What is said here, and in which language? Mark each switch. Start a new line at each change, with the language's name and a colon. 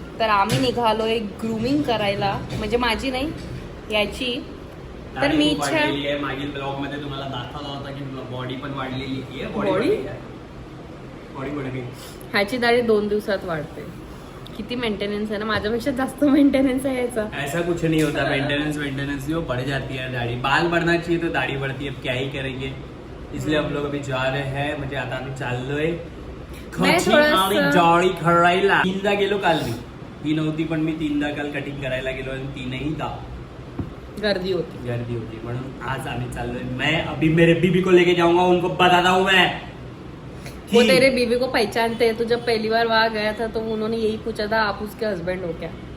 Marathi: तर आम्ही निघालोय ग्रूमिंग करायला, म्हणजे माझी नाही याची. तर मी इच्छा आहे. मागील ब्लॉग मध्ये तुम्हाला दाखवला होता की बॉडी पण वाढलेली आहे. बॉडी बॉडी ह्याची दाढी 2 दिवसात वाढते. किती मेंटेनन्स आहे ना, माझ्यापेक्षा जास्त मेंटेनन्स आहे याचा.
Hindi: ऐसा कुछ नहीं होता. मेंटेनेंस जो बढ़ जाती है दाढ़ी. बाल बढ़ना चाहिए तो दाढ़ी बढ़ती है. अब क्या ही करेंगे. इसलिए हम लोग अभी जा रहे हैं.
Marathi: म्हणजे आता आम्ही चाललोय जाळी खरायला. 3दा गेलो काल मी. ही नव्हती पण मी 3दा काल कटिंग करायला गेलो आणि 3हीदा गर्दी होती. म्हणून आज आम्ही चाललोय.
Hindi: मैं अभी मेरे बीबी को लेके जाऊंगा. उनको बताता हूँ मैं. वो तेरे बीवी को पहचानते हैं. तू जब पहली बार वहाँ गया था तो उन्होंने यही पूछा था आप उसके हस्बैंड हो क्या.